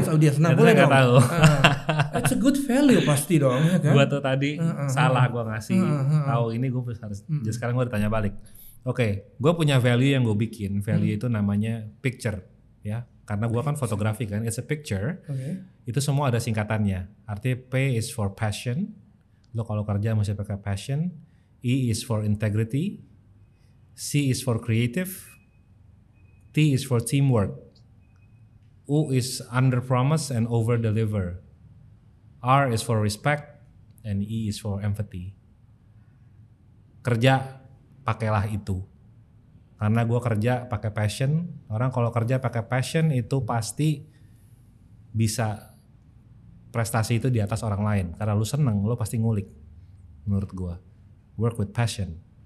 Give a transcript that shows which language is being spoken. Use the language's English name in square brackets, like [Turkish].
[Indonesian] Audiens. Nah, boleh nggak tahu. [English] It's a good value [Indonesian] pasti dong ya kan. Gua tuh tadi salah gua ngasih tahu ini, gua harus. Jadi sekarang gua ditanya balik. Oke, gua punya value yang gua bikin. Value itu namanya picture ya. Karena gua kan fotografi kan, [English] it's a picture. [Indonesian] Itu semua ada singkatannya. Artinya [English] P is for passion. [Indonesian] Lo kalau kerja mesti pakai passion. [English] E is for integrity. C is for creative. T is for teamwork. U is under promise and over deliver. R is for respect and E is for empathy. [Indonesian] Kerja pakailah itu. Karena gue kerja pakai passion. Orang kalau kerja pakai passion itu pasti bisa prestasi itu di atas orang lain. Karena lu seneng, lu pasti ngulik. Menurut gue, [English] work with passion.